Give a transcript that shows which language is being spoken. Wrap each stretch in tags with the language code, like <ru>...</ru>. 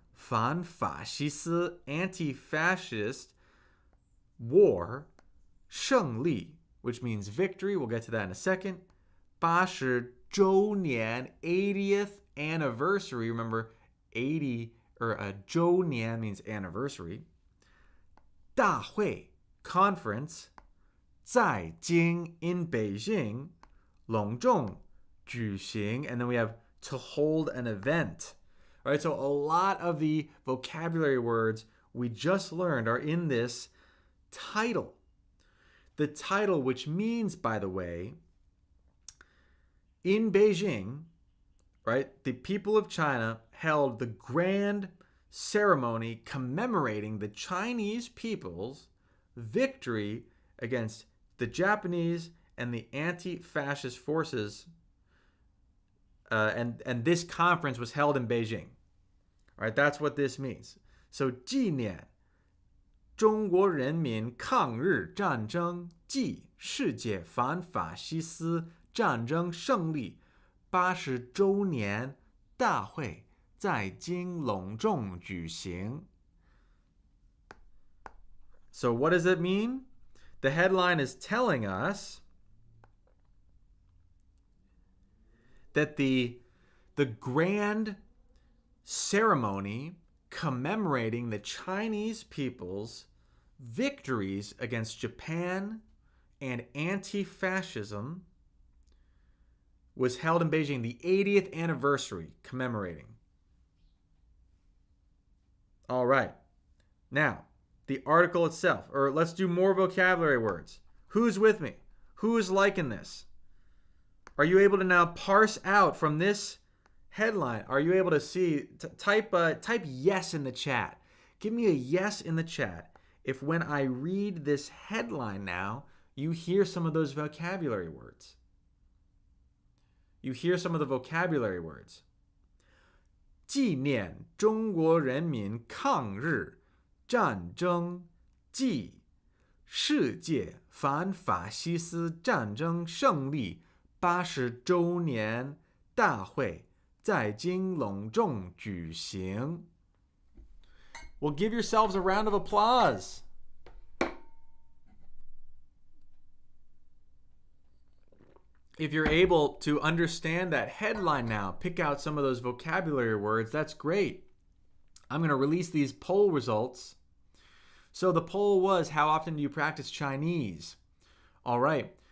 <zh>反法西斯, anti-fascist.</zh> <en>War. 胜利, which means victory. We'll get to that in a second. 80周年, 80th anniversary. Remember, 80 or a 周年 means anniversary. 大会, conference. 在京, in Beijing.</en> <zh>隆重, 举行.</zh> <en>And then we have to hold an event. All right, so a lot of the vocabulary words we just learned are in this title. The title, which means, by the way, in Beijing, right, the people of China held the grand ceremony commemorating the Chinese people's victory against the Japanese and the anti-fascist forces. And this conference was held in Beijing. All right, that's what this means.</en> <zh>So 纪念中国人民抗日战争暨世界反法西斯战争胜利80周年大会在京隆重举行.</zh> <en>So what does it mean? The headline is telling us that the grand ceremony commemorating the Chinese people's victories against Japan and anti-fascism was held in Beijing, the 80th anniversary commemorating. All right. Now, the article itself, or let's do more vocabulary words. Who's with me? Who is liking this? Are you able to now parse out from this headline? Are you able to see? Type yes in the chat. Give me a yes in the chat if when I read this headline now, you hear some of those vocabulary words. You hear some of the vocabulary words.</en> <zh>纪念中国人民抗日战争暨世界反法西斯战争胜利80周年大会在京隆重举行.</zh> <en>Well, give yourselves a round of applause. if you're able to understand that headline now, pick out some of those vocabulary words, that's great. I'm going to release these poll results. So the poll was, how often do you practice Chinese? All right.</en>